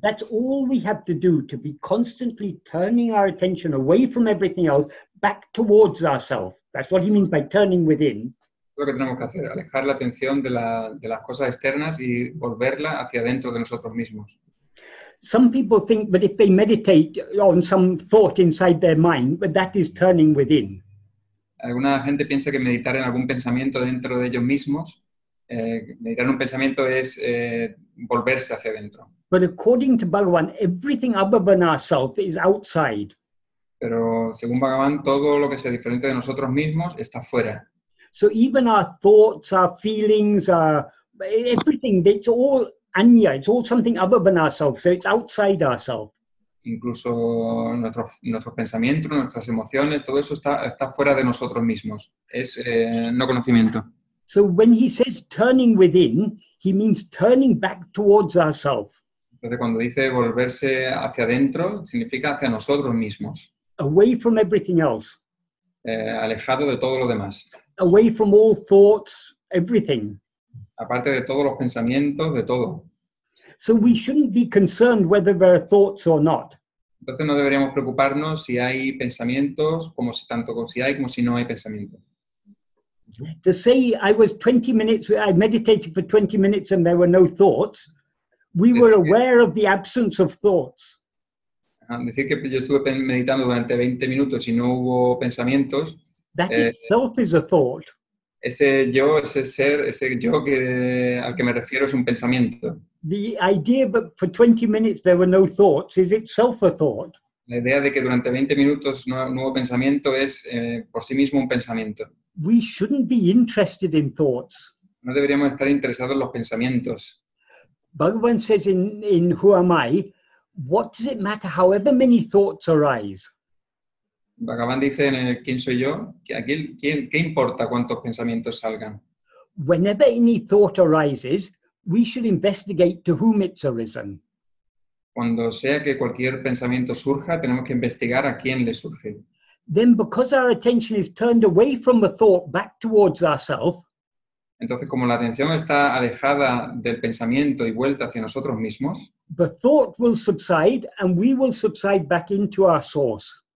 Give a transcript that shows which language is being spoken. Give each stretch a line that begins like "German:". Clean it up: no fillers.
English: That's all we have to do, to be constantly turning our attention away from everything else, back towards ourselves. That's what he means by turning within.
Spanish: Es lo que tenemos que hacer, alejar la atención de las cosas externas y volverla hacia dentro de nosotros mismos.
English: Some people think that if they meditate on some thought inside their mind, but that is turning within.
Spanish: Alguna gente piensa que meditar en algún pensamiento dentro de ellos mismos, meditar en un pensamiento es volverse hacia adentro.
English: But according to Bhagavan, everything other than ourselves is outside.
Spanish: Pero según Bhagavan, todo lo que sea diferente de nosotros mismos está fuera.
English: So even our thoughts, our feelings, everything, it's all anya, it's all something other than ourselves, so it's outside ourselves.
Spanish: Incluso nuestros pensamientos, nuestras emociones, todo eso está fuera de nosotros mismos. Es no conocimiento.
English: So when he says turning within, he means turning back towards ourselves.
Spanish: Entonces cuando dice volverse hacia adentro, significa hacia nosotros mismos.
English: Away from everything else.
Spanish: Alejado de todo lo demás.
English: Away from all thoughts, everything.
Spanish: Aparte de todos los pensamientos, de todo.
English: So we shouldn't be concerned whether there are thoughts or not.
Spanish: Entonces no deberíamos preocuparnos si hay pensamientos, tanto si hay como si no hay pensamientos.
English: To say I meditated for 20 minutes and there were no thoughts, we were aware of the absence of thoughts.
Spanish: Decir que yo estuve meditando durante 20 minutos y no hubo pensamientos.
English: That itself is a thought.
Spanish: Ese yo, ese ser, ese yo al que me refiero es un pensamiento.
English: The idea that for 20 minutes there were no thoughts is itself a thought.
Spanish: La idea de que durante 20 minutos no hubo pensamiento es por sí mismo un pensamiento.
English: We shouldn't be interested in thoughts.
Spanish: No deberíamos estar interesados en los pensamientos.
English: Bhagavan says in Who Am I, what does it matter however many thoughts arise?
Spanish: Bhagavan dice en el ¿Quién soy yo? ¿Qué importa cuántos pensamientos salgan?
English: Whenever any thought arises, we should investigate to whom it's arisen.
Spanish: Cuando sea que cualquier pensamiento surja, tenemos que investigar a quién le surge.
English: Then because our attention is turned away from the thought back towards ourselves,
Spanish: entonces como la atención está alejada del pensamiento y vuelta hacia nosotros mismos,
English: the thought will subside and we will subside back into our source.